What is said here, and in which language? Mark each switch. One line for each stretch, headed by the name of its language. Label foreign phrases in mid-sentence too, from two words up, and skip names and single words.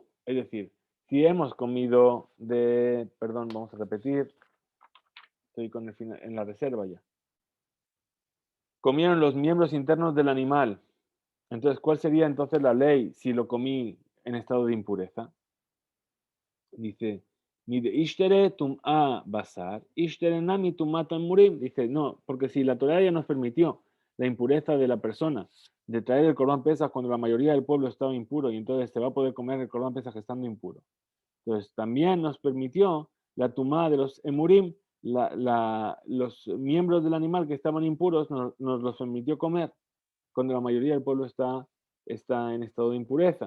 Spanish: Es decir, si hemos comido de, perdón, vamos a repetir, estoy con el final, en la reserva ya. Comieron los miembros internos del animal. Entonces, ¿cuál sería entonces la ley si lo comí en estado de impureza? Dice,
Aramaic: נהי דאשתרי טומאת בשר, אשתרי נמי טומאתן אימורים.
Spanish: Dice, no, porque si la Torah ya nos permitió la impureza de la persona, de traer el Corban Pesaj cuando la mayoría del pueblo estaba impuro, y entonces se va a poder comer el Corban Pesaj estando impuro. Entonces, también nos permitió la tumá de los emurim, los miembros del animal que estaban impuros, nos los permitió comer cuando la mayoría del pueblo está en estado de impureza.